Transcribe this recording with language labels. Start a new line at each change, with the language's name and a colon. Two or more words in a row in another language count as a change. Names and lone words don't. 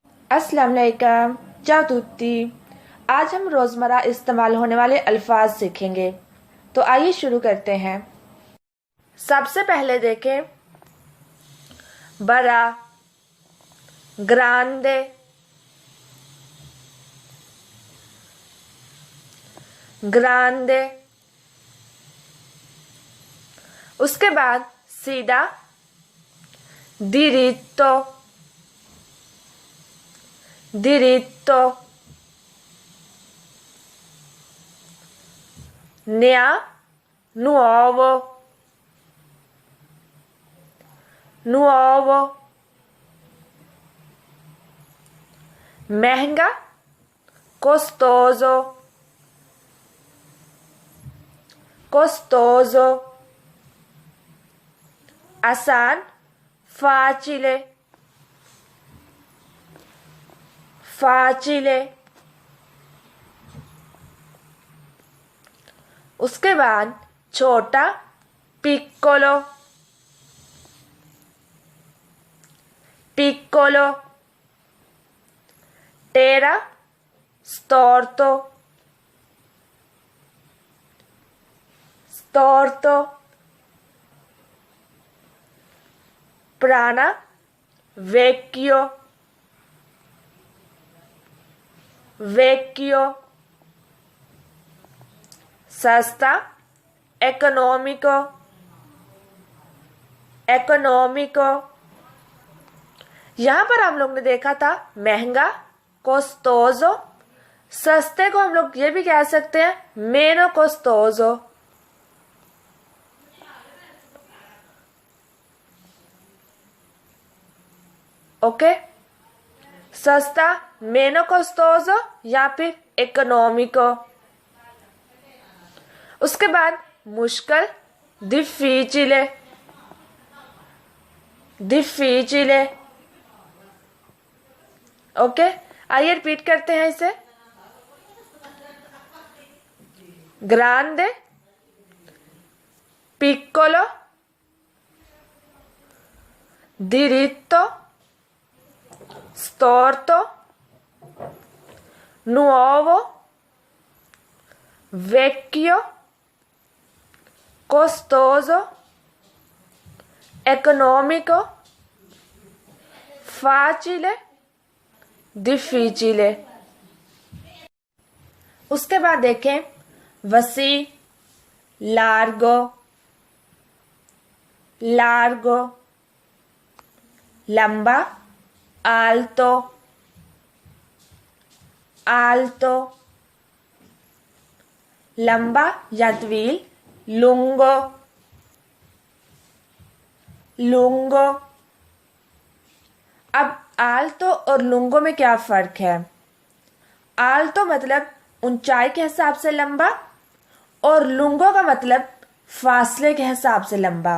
Arabic: السلام علیکم.
Italian: ciao tutti।
Urdu: آج ہم روزمرہ استعمال ہونے والے الفاظ سیکھیں گے. تو آئیے شروع کرتے ہیں. سب سے پہلے دیکھیں بڑا,
Italian: grande, grande.
Urdu: اس کے بعد سیدھا,
Italian: diritto, diritto, nea, nuovo, nuovo, महंगा, costoso, costoso, आसान, facile, facile।
Urdu: اس کے بعد چھوٹا,
Italian: piccolo, piccolo, टेढ़ा, storto, storto, पुराना, vecchio, vecchio, सस्ता, economico, economico।
Urdu: یہاں پر ہم لوگ نے دیکھا تھا مہنگا, costoso। سستے کو ہم لوگ یہ بھی کہہ سکتے ہیں
Italian: meno costoso।
Urdu: اوکے، سستا,
Italian: meno costoso
Urdu: یا پھر
Italian: economico।
Urdu: اس کے بعد مشکل,
Italian: difficile, difficile।
Urdu: اوکے، آئیے ریپیٹ کرتے ہیں اسے.
Italian: ग्रांडे, piccolo, diritto, storto, nuovo, vecchio, costoso, economico, facile, difficile।
Urdu: اس کے بعد دیکھیں وسیع,
Italian: largo, largo, लंबा, alto, alto,
Urdu: لمبا یا طویل,
Italian: lungo, lungo।
Urdu: اب آلتو اور لونگو میں کیا فرق ہے? آلتو مطلب اونچائی کے حساب سے لمبا اور لونگو کا مطلب فاصلے کے حساب سے لمبا.